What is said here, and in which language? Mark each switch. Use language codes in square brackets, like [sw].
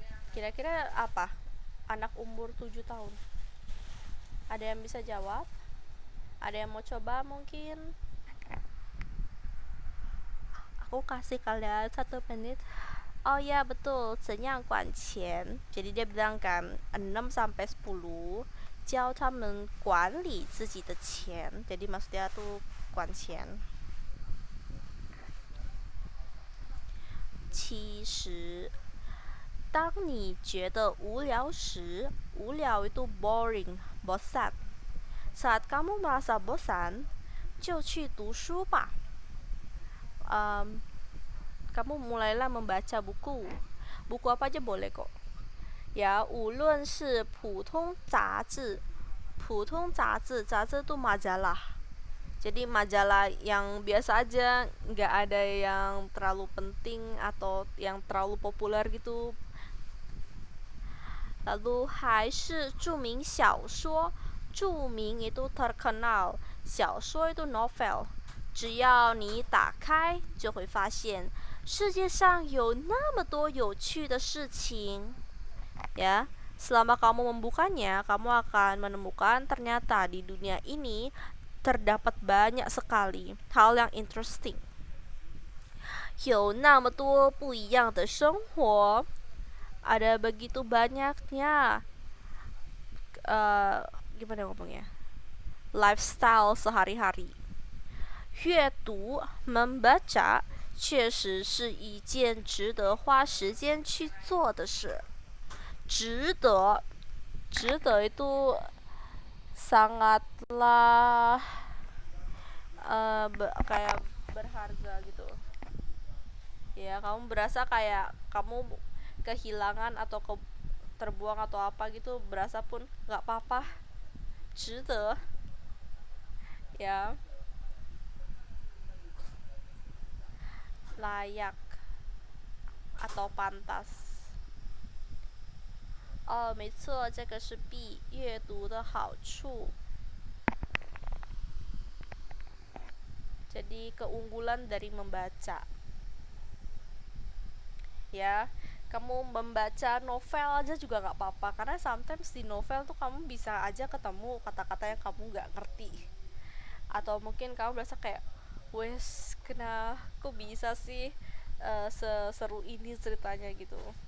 [id] Kira-kira apa anak umur 7 tahun? Ada yang bisa jawab? Ada yang mau coba mungkin? Aku kasih kalian 1 menit. Oh ya betul, [zh] 怎样管钱. [id] Jadi dia bilang kan 6-10 [zh] 教他们管理自己的钱. [id] Jadi maksudnya tuh [zh] 管钱。 70, 当你觉得无聊时, 无聊 [id] itu boring, bosan. Saat kamu merasa bosan, [zh] 就去读书吧. [id] Kamu mulailah membaca buku. Buku apa aja boleh kok. [zh] Ya, 无论是普通杂志, 普通杂志, 杂志 [id] itu majalah. Jadi majalah yang biasa aja, nggak ada yang terlalu penting atau yang terlalu populer gitu. Lalu [zh] 还是著名小说, [id] 著名 itu terkenal, 小说 itu novel. [zh] 只要你打开就会发现世界上有那么多有趣的事情. [id] Ya, selama kamu membukanya, kamu akan menemukan ternyata di dunia ini terdapat banyak sekali hal yang interesting. [zh] 有那么多不一样的生活, [id] ada begitu banyaknya gimana ngomongnya, lifestyle sehari-hari. [zh] 阅读 [id] membaca [zh] 确实是一件值得花时间去做的事. [id] 值得 itu sangatlah kayak berharga gitu ya. Kamu berasa kayak kamu kehilangan atau terbuang atau apa gitu, berasa pun nggak apa-apa, 值得 ya, layak atau pantas. [zh] 没错，这个是 B, 阅读的好处. [id] Jadi keunggulan dari membaca. Ya, kamu membaca novel aja juga nggak apa-apa, karena sometimes di novel tuh kamu bisa aja ketemu kata-kata yang kamu nggak ngerti, atau mungkin kamu berasa kayak, wes kok bisa sih seseru ini ceritanya gitu.